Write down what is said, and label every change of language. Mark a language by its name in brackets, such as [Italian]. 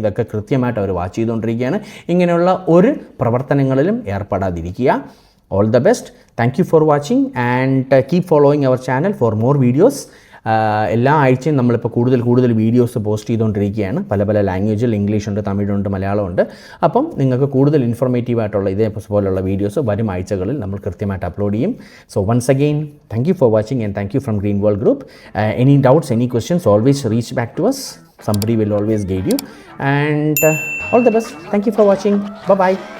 [Malayalam] ഇതൊക്കെ കൃത്യമായിട്ട് അവർ വാച്ച് ചെയ്തുകൊണ്ടിരിക്കുകയാണ്. ഇങ്ങനെയുള്ള ഒരു പ്രവർത്തനങ്ങളിലും ഏർപ്പെടാതിരിക്കുക. [English] All the best. Thank you for watching and keep following our channel for more videos. [Malayalam] എല്ലാ ആഴ്ചയും നമ്മളിപ്പോൾ കൂടുതൽ വീഡിയോസ് പോസ്റ്റ് ചെയ്തുകൊണ്ടിരിക്കുകയാണ്. പല ലാംഗ്വേജിൽ, ഇംഗ്ലീഷുണ്ട്, തമിഴുണ്ട്, മലയാളമുണ്ട്. അപ്പം നിങ്ങൾക്ക് കൂടുതൽ ഇൻഫോർമേറ്റീവ് ആയിട്ടുള്ള ഇതേപോലുള്ള വീഡിയോസ് വരും ആഴ്ചകളിൽ നമ്മൾ കൃത്യമായിട്ട് അപ്ലോഡ് ചെയ്യും. [English] So once again, thank you for watching and thank you from Green World Group. Any doubts, any questions, always reach back to us. Somebody will always guide you. And all the best. Thank you for watching. Bye-bye.